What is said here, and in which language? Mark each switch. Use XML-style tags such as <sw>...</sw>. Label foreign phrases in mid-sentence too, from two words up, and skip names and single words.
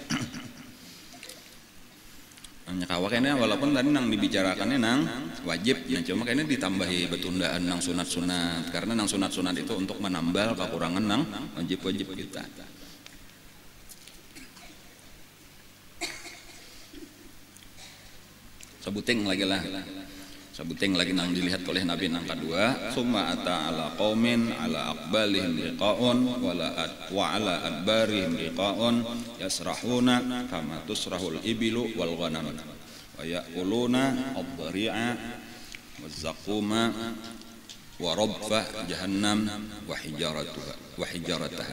<bjn>Nyakawa kayaknya walaupun tadi nang dibicarakannya nang wajib ya cuma kayaknya ditambahi betundaan nang sunat-sunat karena nang sunat-sunat itu untuk menambal kekurangan nang wajib-wajib kita. Sebuting lagi nang dilihat oleh Nabi nang kedua</bjn> <ar>ثم أتى على قوم على أقبالهم رقاع وعلى أدبارهم رقاع يسرحون كما تسرح الإبل والغنم ويأكلون الضريع والزقوم ورضف جهنم وحجارتها.</ar>